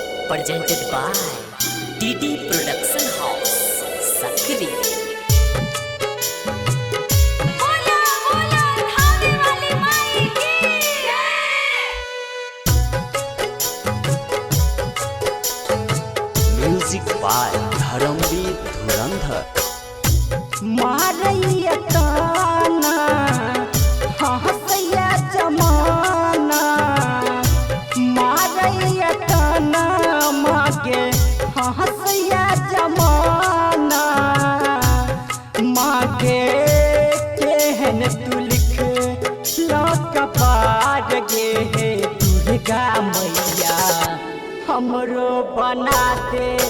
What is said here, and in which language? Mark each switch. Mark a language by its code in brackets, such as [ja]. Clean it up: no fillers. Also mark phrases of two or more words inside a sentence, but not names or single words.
[en] presented by DD Production House, Sakri. Music by Dharamveer Dhurandhar. [mai] मारैया ताना हंसैया जमाना मारैया ताना मागे हंसैया जमाना मागे केहन तू लिख लो कपार गे हे दुर्गा मैया हमरो बना दे